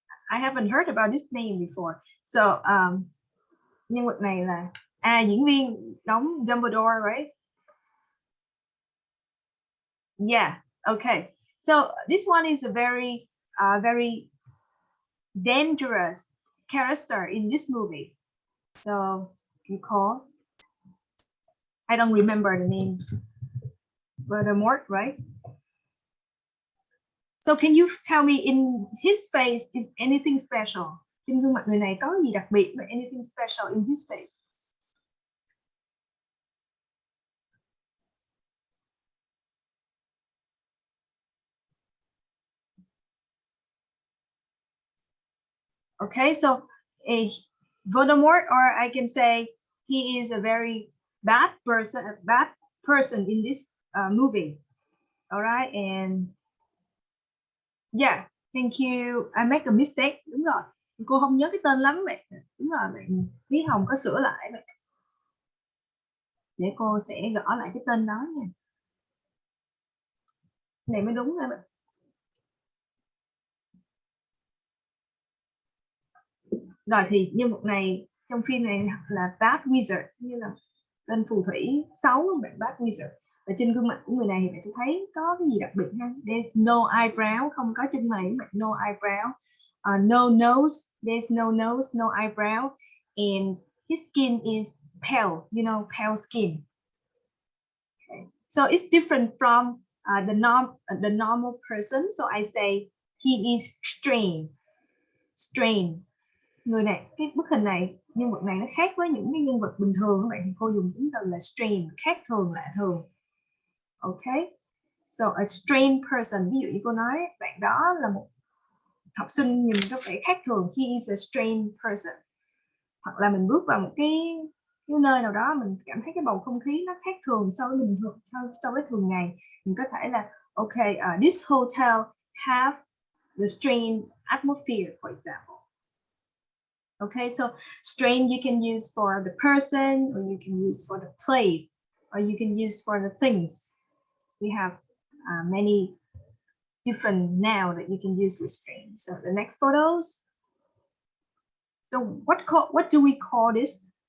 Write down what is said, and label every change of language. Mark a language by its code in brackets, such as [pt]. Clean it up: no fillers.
[en] I haven't heard about this name before. [vi] So nhân vật này là diễn viên đóng Dumbledore, right? [en] Yeah. Okay. So this one is a very very dangerous character in this movie. So you call, I don't remember the name. Voldemort, right? So can you tell me in his face is anything special? [vi] Trên gương mặt người này có gì đặc biệt? [en] Anything special in his face? Okay, so a Voldemort, or I can say he is a very bad person in this movie. All right, and yeah, thank you. I make a mistake. [vi] Đúng rồi, cô không nhớ cái tên lắm vậy. Đúng rồi, bạn Thúy Hồng có sửa lại vậy. Để cô sẽ gõ lại cái tên đó nha. Này mới đúng rồi bạn. Rồi thì nhân vật này trong phim này là Bad Wizard, như là tên phù thủy xấu, bạn Bad Wizard. Và trên gương mặt của người này thì bạn sẽ thấy có cái gì đặc biệt ha. [en] There's no eyebrow, [vi] không có chân mày, bạn [en] no eyebrow. No nose, there's no nose, no eyebrow, and his skin is pale, you know, pale skin. Okay. So it's different from the normal person. So I say he is strange. [vi] Người này, cái bức hình này, nhân vật này nó khác với những cái nhân vật bình thường các bạn, thì cô dùng tính từ là strange, khác thường, lạ thường. [en] Okay, so a strange person, [vi] ví dụ như cô nói bạn đó là một học sinh nhìn có vẻ khác thường, [en] he is a strange person. [vi] Hoặc là mình bước vào một cái nơi nào đó, mình cảm thấy cái bầu không khí nó khác thường so với bình thường, so với thường ngày, mình có thể là [en] okay, this hotel have the strange atmosphere, for example. Okay, so strange you can use for the person, or you can use for the place, or you can use for the things. We have many different noun that you can use with strange. So the next photos. So what do we call this?